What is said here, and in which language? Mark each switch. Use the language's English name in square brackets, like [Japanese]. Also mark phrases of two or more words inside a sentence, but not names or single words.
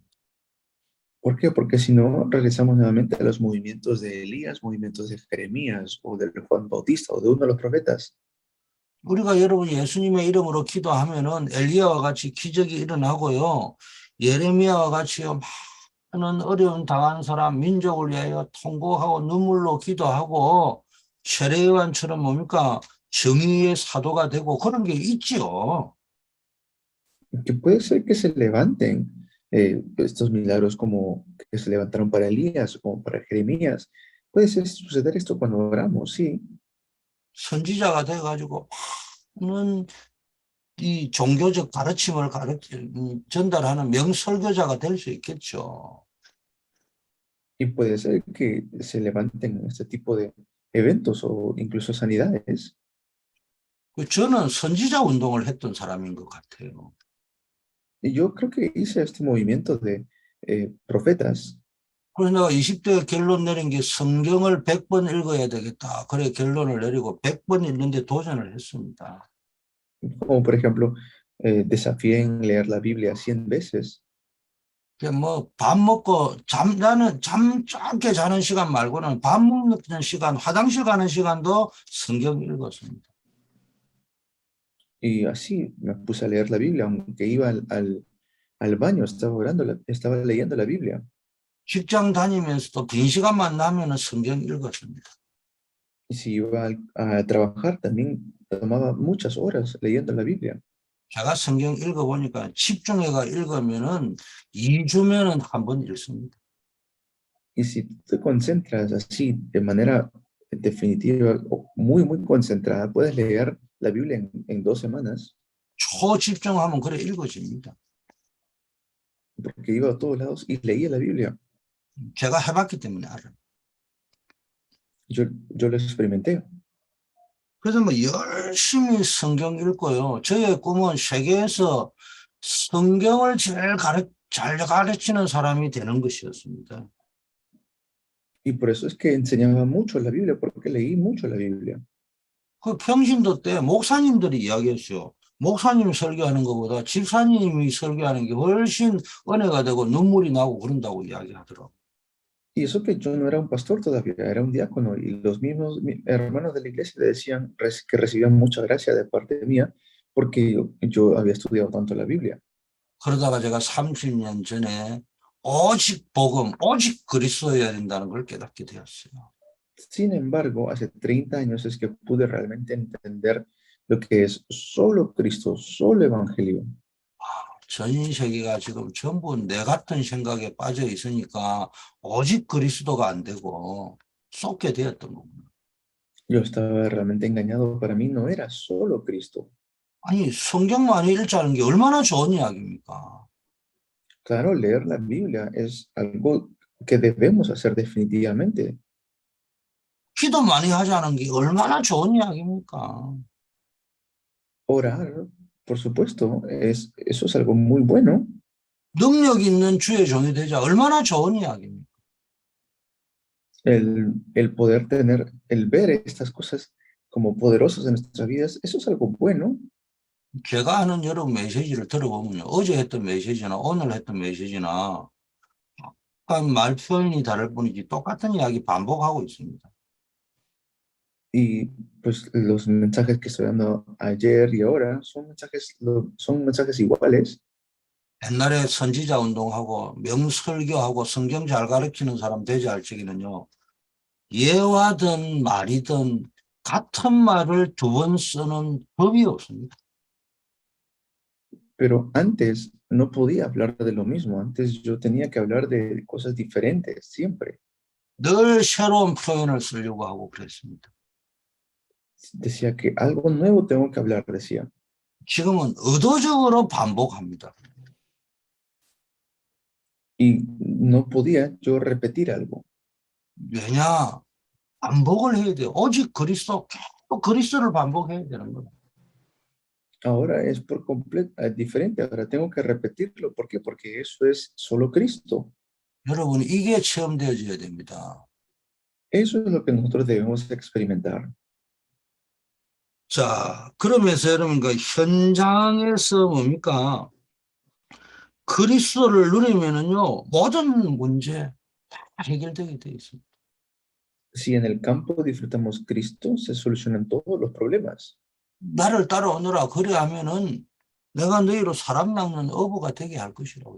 [Spanish] ¿Por qué? Porque si no, regresamos nuevamente a los movimientos de Elías, movimientos de Jeremías o de Juan Bautista o de uno de los profetas. [Korean] 우리가 여러분 예수님의 이름으로 기도하면은 엘리야와 같이 기적이 일어나고요. 예레미야와 같이요. 많은 어려움 당한 사람 민족을 위하여 통곡하고 눈물로 기도하고 세례요한처럼 뭡니까? 정의의 사도가 되고 그런 게 있지요. [Spanish] Que puede ser que se levanten estos milagros como que se levantaron para Elías o como para Jeremías. Puede ser suceder esto cuando oramos, sí. [Korean] 선지자가 돼가지고 많은 이 종교적 가르침을 전달하는 명설교자가 될 수 있겠죠. [Spanish] Y puede ser que se levanten este tipo de eventos o incluso sanidades. [Korean] 저는 선지자 운동을 했던 사람인 것 같아요. [Spanish] Y yo creo que hice este movimiento de profetas. [Korean] 그래서 내가 20대에 결론 내린 게 성경을 100번 읽어야 되겠다. 그래 결론을 내리고 100번 읽는데 도전을 했습니다. [Spanish] Como por ejemplo, desafié en leer la Biblia 100 veces. [Korean] 밥 먹고 나는 잠 짧게 자는 시간 말고는 밥 먹는 시간, 화장실 가는 시간도 성경 읽었습니다. [Spanish] Y así me puse a leer la Biblia, aunque iba al baño, estaba orando, estaba leyendo la Biblia. [Korean] 직장 다니면서도 빈 시간만 나면은 성경 읽었습니다. [Spanish] Y si iba a trabajar, también tomaba muchas horas leyendo la Biblia. [Korean] 제가 성경 읽어보니까 집중해가 읽으면은 2주면은 한 번 읽습니다. [Spanish] Y si te concentras así de manera definitiva, o muy, muy concentrada, puedes leer la Biblia en 2 semanas, [Korean] 초집중하면 그래 읽어집니다. [Spanish] porque iba a todos lados y leía la Biblia. [Korean] 제가 해봤기 때문에 알아요. [Spanish] Yo lo experimenté. [Korean] 그래서 열심히 성경 읽고요. 저의 꿈은 세계에서 성경을 제일 잘 가르치는 사람이 되는 것이었습니다. [Spanish] Y por eso es que enseñaba mucho la Biblia, porque leí mucho la Biblia. [Korean] 그 평신도 때 목사님들이 이야기했어요. 목사님이 설교하는 것보다 집사님이 설교하는 게 훨씬 은혜가 되고 눈물이 나고 그런다고 이야기하더라고요. [Spanish] Y eso que yo no era un pastor todavía, era un diácono, y los mismos hermanos de la iglesia le decían que recibían mucha gracia de parte mía, porque yo había estudiado tanto la Biblia. [Korean] 그러다가 제가 30년 전에 오직 복음, 오직 그리스도여야 된다는 걸 깨닫게 되었어요. [Spanish] Sin embargo, hace 30 años es que pude realmente entender lo que es solo Cristo, solo Evangelio. [Korean] 전 세계가 지금 전부 내 같은 생각에 빠져 있으니까 오직 그리스도가 안 되고 쏟게 되었던 겁니다. [Spanish] Yo estaba realmente engañado, para mí no era solo Cristo. [Korean] 아니 성경만 읽자는 게 얼마나 좋은 이야기입니까? [Spanish] Claro, leer la Biblia es algo que debemos hacer definitivamente. [Korean] 기도 많이 하자는 게 얼마나 좋은 이야기입니까? [Spanish] Orar, por supuesto, eso es algo muy bueno. [Korean] 능력 있는 주의 종이 되자 얼마나 좋은 이야기입니까? [Spanish] El poder tener, el ver estas cosas como poderosas en nuestras vidas, eso es algo bueno. [Korean] 제가 하는 여러 메시지를 들어보면요. 어제 했던 메시지나 오늘 했던 메시지나 약간 말 표현이 다를 뿐이지 똑같은 이야기 반복하고 있습니다. [Spanish] Y pues los mensajes que estoy dando ayer y ahora son mensajes iguales. [Korean] 옛날에 선지자 운동하고 명설교하고 성경 잘 가르치는 사람 되지 할 적에는요. 예화든 말이든 같은 말을 두 번 쓰는 법이 없습니다. [Spanish] Pero antes no podía hablar de lo mismo. Antes yo tenía que hablar de cosas diferentes siempre. [Korean] 늘 새로운 표현을 쓰려고 하고 그랬습니다. [Spanish] Decía que algo nuevo tengo que hablar, decía. [Korean] 지금은 의도적으로 반복합니다. [Spanish] Y no podía yo repetir algo. [Korean] 왜냐? 반복을 해야 돼요. 오직 그리스도, 계속 그리스도를 반복해야 되는 거예요. [Spanish] Ahora es por completo diferente. Ahora tengo que repetirlo. ¿Por qué? Porque eso es solo Cristo. [Korean] 여러분, 이게 체험되어져야 됩니다. [Spanish] Eso es lo que nosotros debemos experimentar. [Korean] 자, 그러면서 여러분, 그 현장에서 뭡니까? 그리스도를 누리면은요, 모든 문제 다 해결되게 돼 있습니다. [Spanish] Si en el campo disfrutamos Cristo, se solucionan todos los problemas. [Korean] 나를 따라오너라. 그래 하면은 내가 너희로 사람 낚는 어부가 되게 할 것이라고요.